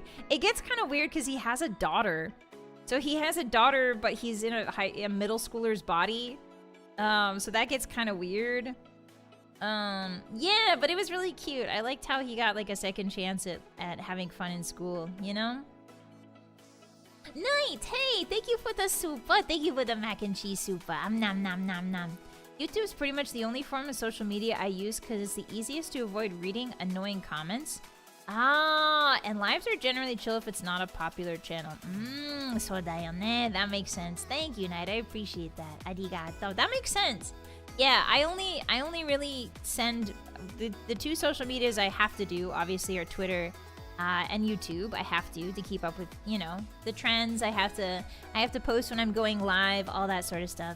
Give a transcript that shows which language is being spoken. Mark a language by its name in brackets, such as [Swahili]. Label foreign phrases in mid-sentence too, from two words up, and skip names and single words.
[English] It gets kind of weird because he has a daughter. So he has a daughter, but he's in a middle schooler's body. So that gets kind of weird. Yeah, but it was really cute. I liked how he got, like, a second chance at having fun in school, you know? Night! Hey, thank you for the super. Thank you for the mac and cheese super. Nom nom nom nom. YouTube is pretty much the only form of social media I use because it's the easiest to avoid reading annoying comments. Ah, and lives are generally chill if it's not a popular channel. [Japanese] そうだよね. [English] That makes sense. Thank you, Knight. I appreciate that. Arigato. That makes sense. Yeah, I only really send the two social medias I have to do, obviously, are Twitter and YouTube. I have to keep up with, you know, the trends. I have to post when I'm going live, all that sort of stuff.